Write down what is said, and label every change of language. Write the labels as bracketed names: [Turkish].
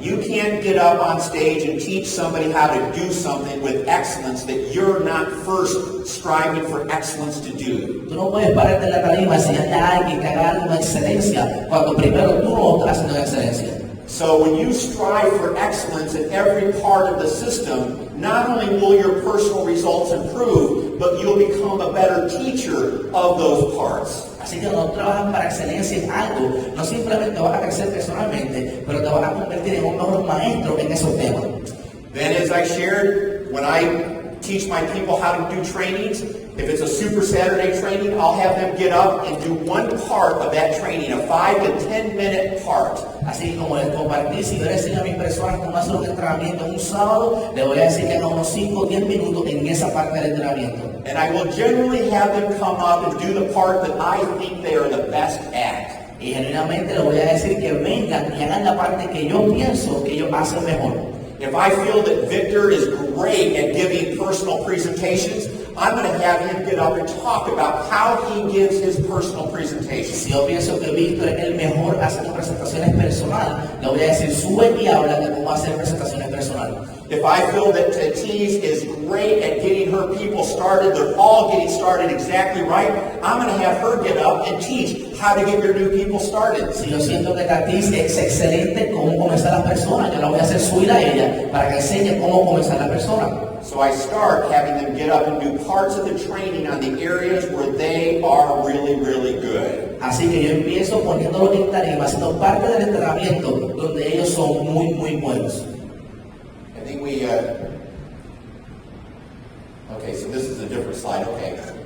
[English] You can't get up on stage and teach somebody how to do something with excellence that you're not first striving for excellence to do. [Spanish] Tú no puedes pararte en la tarima y enseñarle a alguien que haga algo con excelencia cuando primero tú no estás haciendo excelencia. [English] So when you strive for excellence in every part of the system, not only will your personal results improve, but you'll become a better teacher of those parts. [Spanish] Así que cuando trabajas para excelencia en algo, no simplemente vas a crecer personalmente, pero te vas a convertir en un mejor maestro en esos temas. [English] Then, as I shared, when I teach my people how to do trainings, if it's a Super Saturday training, I'll have them get up and do one part of that training, a 5 to 10 minute part. [Spanish] Así como les compartí, si yo les enseño a mis personas cómo hacer un entrenamiento un sábado, les voy a decir que hagan unos 5 o 10 minutos en esa parte del entrenamiento. [English] And I will generally have them come up and do the part that I think they are the best at. [Spanish] Y genuinamente les voy a decir que vengan y hagan la parte que yo pienso que ellos hacen mejor. [English] If I feel that Victor is great at giving personal presentations, I'm going to have him get up and talk about how he gives his personal presentations. [Spanish] Si yo pienso que Víctor es el mejor haciendo presentaciones personales, le voy a decir sube y habla de cómo hacer presentaciones personales. [English] If I feel that Tatiz is great at getting her people started, they're all getting started exactly right, I'm going to have her get up and teach how to get your new people started. [Spanish] Si yo siento que Tatiz es excelente cómo comenzar las personas, yo la voy a hacer subir a ella para que enseñe cómo comenzar la persona. [English] So I start having them get up and do parts of the training on the areas where they are really, really good. [Spanish] Así que yo empiezo poniéndolo en tarima, haciendo parte del entrenamiento donde ellos son muy, muy buenos. [English] I think we, okay, so this is a different slide, okay.